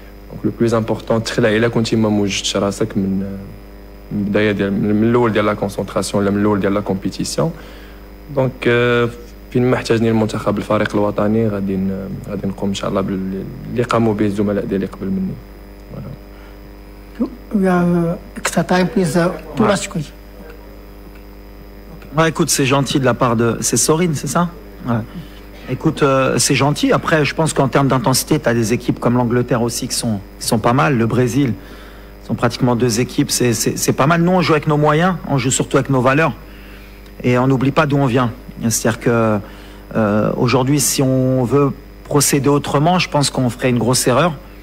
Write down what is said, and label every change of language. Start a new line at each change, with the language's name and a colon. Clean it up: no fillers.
French: دونك لو بلوز امبورطون
Arabic: تخلع إلا كنتي ما موجدتش راسك من البداية من الأول ديال لا كونسونطراسيون ولا من الأول ديال لا كومبيتيسيون. دونك في فين ما احتاجني المنتخب الفريق الوطني غادي نقوم ان شاء الله باللي قاموا به الزملاء ديالي قبل مني.
English: We have extra time, please. Two last questions.
French: Ouais, écoute, c'est gentil de la part de... C'est Sorine, c'est ça? Ouais. Écoute, c'est gentil. Après, je pense qu'en termes d'intensité, tu as des équipes comme l'Angleterre aussi qui sont pas mal. Le Brésil, sont pratiquement deux équipes. C'est pas mal. Nous, on joue avec nos moyens. On joue surtout avec nos valeurs. Et on n'oublie pas d'où on vient. C'est-à-dire que aujourd'hui, si on veut procéder autrement, je pense qu'on ferait une grosse erreur.